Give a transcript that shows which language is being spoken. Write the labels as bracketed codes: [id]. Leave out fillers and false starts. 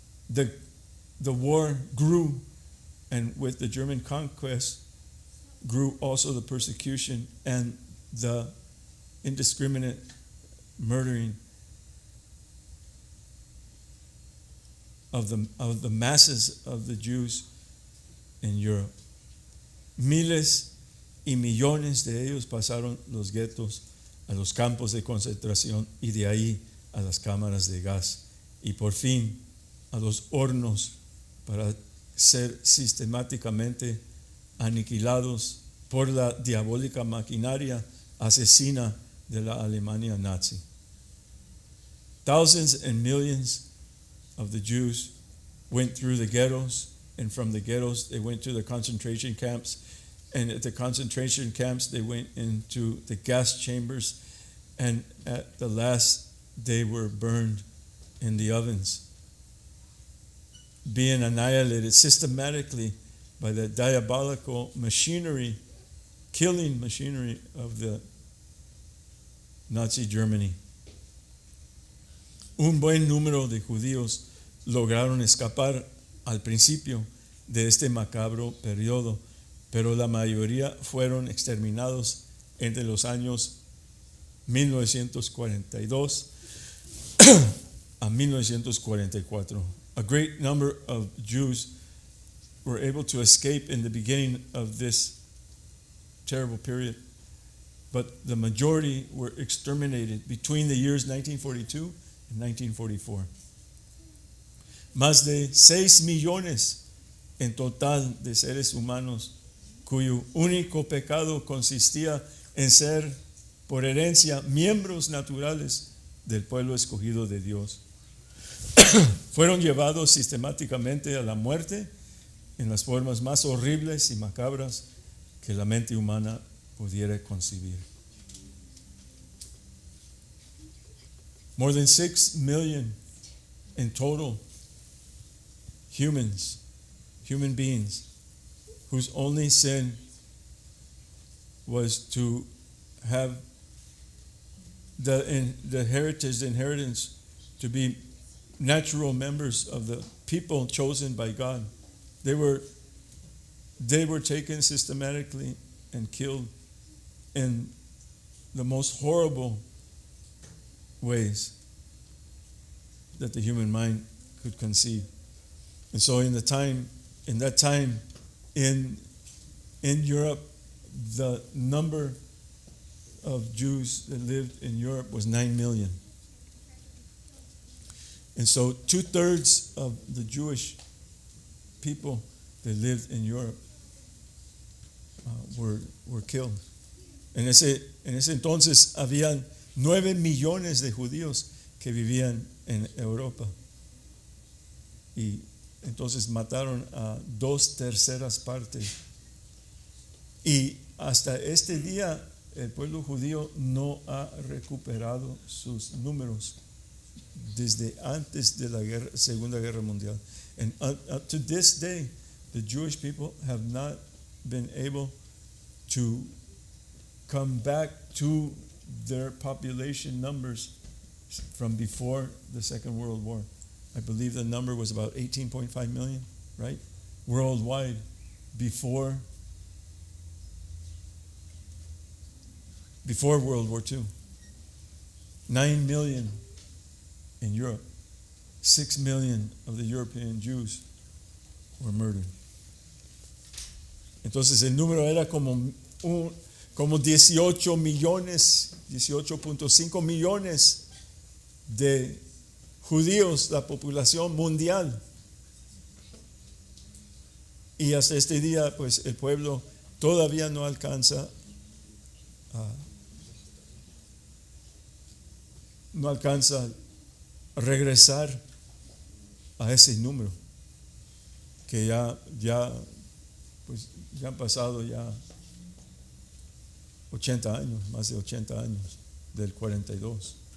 [en] The war grew, and with the German conquest grew also the persecution and the indiscriminate murdering of the masses of the Jews in Europe. [es] Miles y millones de ellos pasaron los guetos a los campos de concentración y de ahí a las cámaras de gas y por fin a los hornos para ser sistemáticamente aniquilados por la diabólica maquinaria asesina de la Alemania nazi. [en] Thousands and millions of the Jews went through the ghettos, and from the ghettos they went to the concentration camps, and at the concentration camps they went into the gas chambers, and at the last they were burned in the ovens, being annihilated systematically by the diabolical machinery, killing machinery of the Nazi Germany. [es] Un buen número de judíos lograron escapar al principio de este macabro periodo, pero la mayoría fueron exterminados entre los años 1942 a 1944. [en] A great number of Jews were able to escape in the beginning of this terrible period, but the majority were exterminated between the years 1942 and 1944. [es] Más de 6 millones en total de seres humanos cuyo único pecado consistía en ser, por herencia, miembros naturales del pueblo escogido de Dios. Fueron llevados sistemáticamente a la muerte en las formas más horribles y macabras que la mente humana pudiera concebir. [en] More than 6 million in total human beings, whose only sin was to have the inheritance to be natural members of the people chosen by God. They were taken systematically and killed in the most horrible ways that the human mind could conceive. And so in that time in Europe, the number of Jews that lived in Europe was 9 million. And so 2/3 of the Jewish people that lived in Europe were killed. [es] En ese entonces habían 9 millones de judíos que vivían en Europa. Y entonces mataron a 2/3 partes. Y hasta este día el pueblo judío no ha recuperado sus números desde antes de la Segunda Guerra Mundial. [en] And up to this day, the Jewish people have not been able to come back to their population numbers from before the Second World War. I believe the number was about 18.5 million, right? Worldwide before World War II. 9 million in Europe. 6 million of the European Jews were murdered. [es] Entonces el número era como 18 millones, 18.5 millones de judíos, la población mundial. Y hasta este día, pues el pueblo todavía no alcanza a regresar a ese número, que ya han pasado ya 80 años, más de 80 años del 42.